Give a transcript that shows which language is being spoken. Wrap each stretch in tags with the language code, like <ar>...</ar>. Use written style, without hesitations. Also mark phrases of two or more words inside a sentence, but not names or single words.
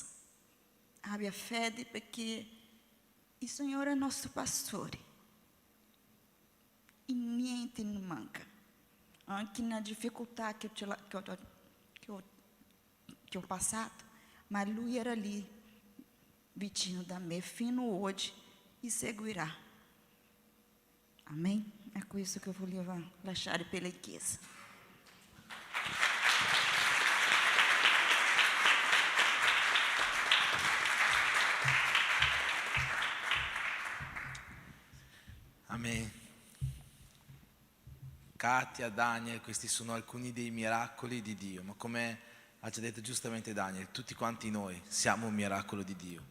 <it>Abbia fede perché il Signore è il nostro pastore. E niente non manca. Anche na difficoltà che ho passato, ma Lui era lì, vicino da me, fino</it> <pt>hoje, e seguirá. Amém? É com isso que eu vou lasciare pela Chiesa.</pt> <it>Amen. Katia, Daniel, questi sono alcuni dei miracoli di Dio, ma come ha già detto giustamente Daniel, tutti quanti noi siamo un miracolo di Dio.</it>